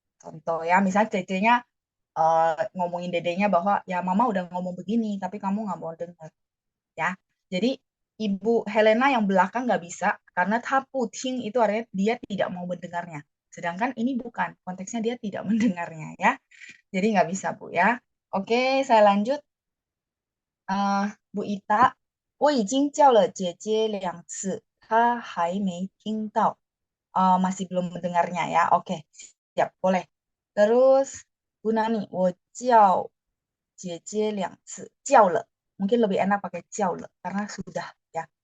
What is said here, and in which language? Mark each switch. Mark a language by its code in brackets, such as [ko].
[id] Contoh ya, misalnya cecenya ngomongin dedenya bahwa ya mama udah ngomong begini, tapi kamu nggak mau denger. Ya, jadi Ibu Helena yang belakang nggak bisa, karena taputing itu artinya dia tidak mau mendengarnya. Sedangkan ini bukan, konteksnya dia tidak mendengarnya ya. Jadi nggak bisa Bu ya. Oke, saya lanjut. [zh] Bu Ita, 我已经叫了姐姐2次，她还没听到. [id] Masih belum mendengarnya ya. Oke, siap, boleh. [zh] Terus Bu Nani, 我叫姐姐2次，叫了. [id] Mungkin lebih enak pakai [zh] 叫了 [id] karena sudah ya.